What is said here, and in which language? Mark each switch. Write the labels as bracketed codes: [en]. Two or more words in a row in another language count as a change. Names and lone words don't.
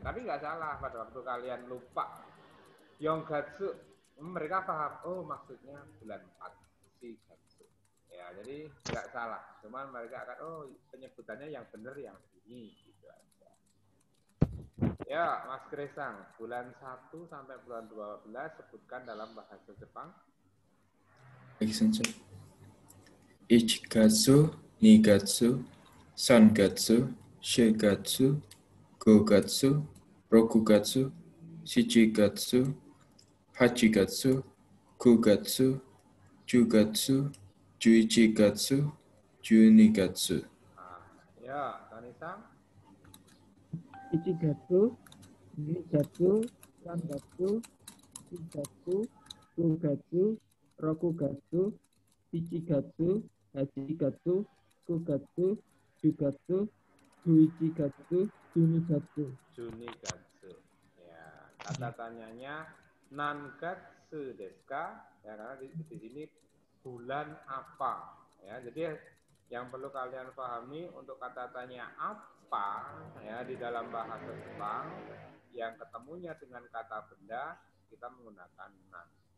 [id] Tapi nggak salah pada waktu kalian lupa yonggatsu, mereka paham, oh maksudnya bulan 4 shigatsu. Ya, jadi nggak salah. Cuman mereka akan, oh penyebutannya yang benar yang ini. Gitu aja. Ya, Mas Kresang, bulan 1 sampai bulan 12 sebutkan dalam bahasa Jepang. Baik Sensei. [ja] 一月、二月、三月、四月、五月、六月、七月、八月、九月、十月、十一月、十二月. [id] Ya, Kanisa. [ja] 一月、二月、三月、四月、ふがつ、六月、一月、八月、九月、十月、ぐいちがつ、十二月. 十二月. [id] Ya, kata tanyanya [ja] 何月ですか? [id] Ya, karena di sini bulan apa? Ya, jadi yang perlu kalian pahami untuk kata tanya apa ya di dalam bahasa Jepang yang ketemunya dengan kata benda kita menggunakan nan.